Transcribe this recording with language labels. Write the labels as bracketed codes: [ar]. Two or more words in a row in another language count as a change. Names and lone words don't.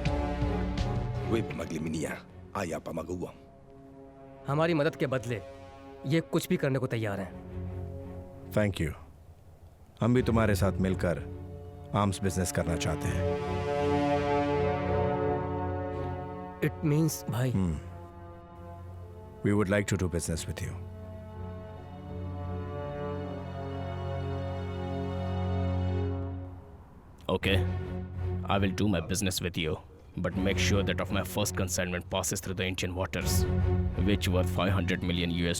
[ru] Вы помогли мне, а я помогу вам. [hi] हमारी मदद के बदले ये कुछ भी करने को तैयार हैं। [en] thank you. [hi] हम भी तुम्हारे साथ मिलकर [en] arms business [hi] करना चाहते हैं। [en] it means भाई। We would like to do business with you. Okay, I will do my business with you, but make sure that of my first consignment passes through the Indian waters, which worth $500 million.